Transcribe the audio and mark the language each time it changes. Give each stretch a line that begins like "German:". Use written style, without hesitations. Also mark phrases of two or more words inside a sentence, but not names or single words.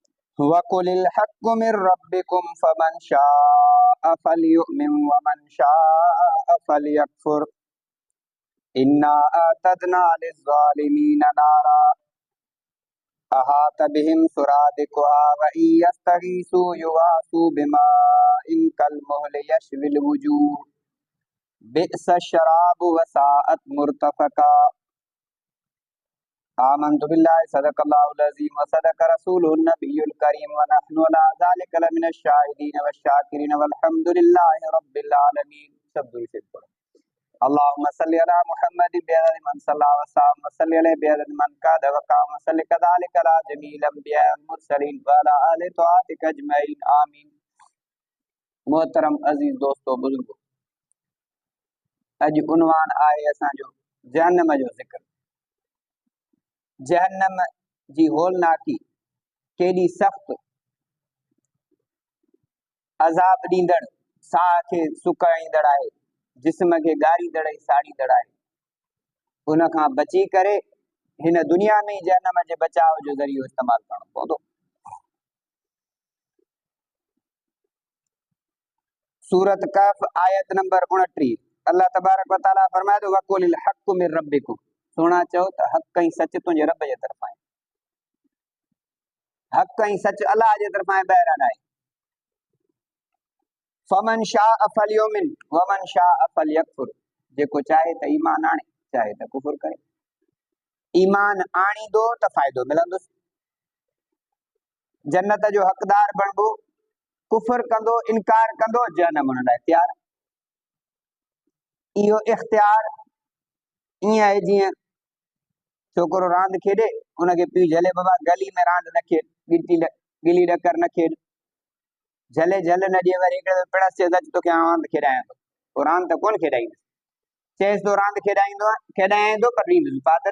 Arabic: وقل الحق من ربكم فمن شاء فليؤمن ومن شاء فليكفر إنا أعتدنا للظالمين نارا أحاط بهم سرادقها وإن يستغيثوا يغاثوا بماء كالمهل يشوي الوجوه بئس الشراب وساءت مرتفقا. آمنت بالله صدق الله العظيم وصدق رسوله النبي الكريم ونحن على ذلك لمن الشاهدين والشاكرين والحمد لله رب العالمين.
Urdu: سب دور سے پڑھو.
Arabic: اللهم صل على محمد بعدد من صلى وسلم وصل عليه بعدد من قعد وقام وصل كذلك على جميع الأنبياء والمرسلين وعلى آل طاعتك أجمعين آمين.
Urdu: محترم عزیز دوستوں بزرگو,
Sindhi: अज उन्वान आहे असांजो जहन्नम जो ज़िक्र। जहन्नम जी होलनाकी केॾी सख़्त, अज़ाब ॾींदड़, साह खे सुकाईंदड़ आहे, जिस्म खे ॻारींदड़ ऐं साड़ींदड़ आहे। उन खां बची करे हिन दुनिया में ई जहन्नम जे बचाव जो ज़रियो इस्तेमालु करणो पवंदो। सूरत कहफ आयत नंबर 29,
Arabic: الله تبارك وتعالى
Sindhi: फरमाए थो
Arabic: وقل الحق من ربكم,
Sindhi: सोना चओ त हक़ ऐं सच तुंहिंजे रब जे तरफ़ां आहे। हक़ ऐं सच अलाह जे तरफ़ां आहे, ॿाहिरां आहे।
Arabic: فمن شاء فليؤمن ومن شاء فليكفر,
Sindhi: जेको चाहे त ईमान आणे, चाहे त कुफर करे। ईमान आणींदो त फ़ाइदो मिलंदुसि, जन्नत जो हक़दार बणबो। कुफर कंदो, इनकार कंदो, जहन्नम हुन लाइ तयार। इहो इख्तियार ईअं आहे जीअं छोकिरो रांदि खेॾे, उनखे पीउ झले बाबा गली में रांदि न खेॾ, गिली डकर न खेॾ, झले झल न ॾिए, वरी हिकिड़े पिणस चएसि अच तोखे रांदि खेॾायां थो, पोइ रांदि त कोन खेॾाईंदुसि, चएसि थो रांदि खेॾाईंदो पर ॾींदुसि फादर।